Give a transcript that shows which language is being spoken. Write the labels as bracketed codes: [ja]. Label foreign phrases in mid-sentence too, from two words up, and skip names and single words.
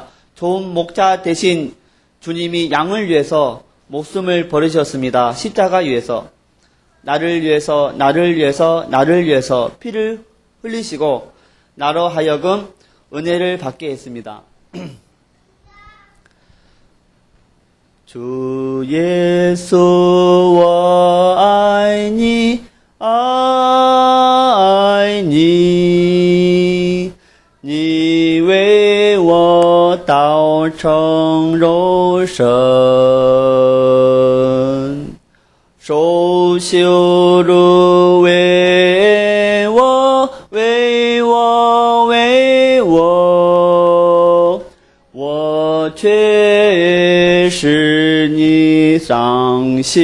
[ko] 좋은 목자 대신 주님이 양을 위해서 목숨을 버리셨습니다. 십자가 위해서. 나를 위해서, 나를 위해서, 나를 위해서 피를 흘리시고 나로 하여금 은혜를 받게 했습니다. 주 예수 [zh] 我爱你爱你你为我道成肉身受羞辱为我为我为我我却使你伤